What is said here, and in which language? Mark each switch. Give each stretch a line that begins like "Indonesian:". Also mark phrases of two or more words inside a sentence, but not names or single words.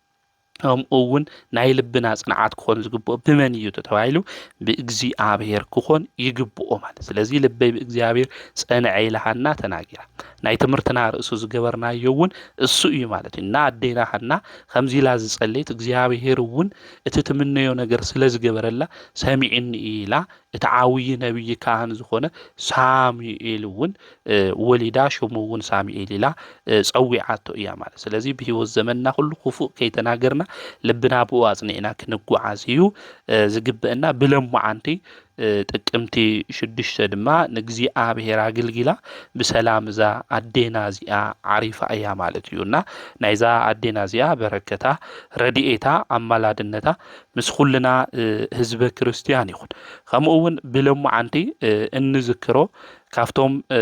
Tigrinya: እውን ናይ ልብና ጽንዓት ክኾን ዝግብኦ ብመን እዩ ተባሂሉ በእግዚአብሔር ክኾን ይግብኦ ማለት ስለዚህ ልበይ በእግዚአብሔር ጸንዐ ኢላሃና ተናጊራ ናይ ትምርትና ርእሱ ዝገበርናዮ እውን እሱ እዩ ማለት እና አዴና ሃና ከምዚ ኢላ ዝጸልይት እግዚአብሔር እውን እቲ ትምነዮ ነገር ስለ ዝገበረላ ሰሚዕኒ ኢላ እቲ ዓብይ ነብይ ካህን ዝኾነ ሳሙኤል እውን ወሊዳ ሽሙ እውን ሳሙኤል ኢላ ጸዊዓቶ እያ ማለት ስለዚህ በህይወት ዘመንና ሁሉ ክፉእ ከይተናገርና ልብና ብዋጽኒና ክንጓዓዝ እዩ ዝግብአና ብለምዓንቲ ጥቅምቲ 6 ድማ ንግዚአብሔር አገልግላ በሰላም ዛ አዴና ዚአ ዓሪፋ እያ ማለት እዩና ናይዛ አዴና ዚአ በረከታ ረዲኤታ አማላድነታ ምስ ኩልና ህዝበ ክርስቲያን ይኹን ከምኡውን ብለምዓንቲ እንዝክሮ ካፍቶም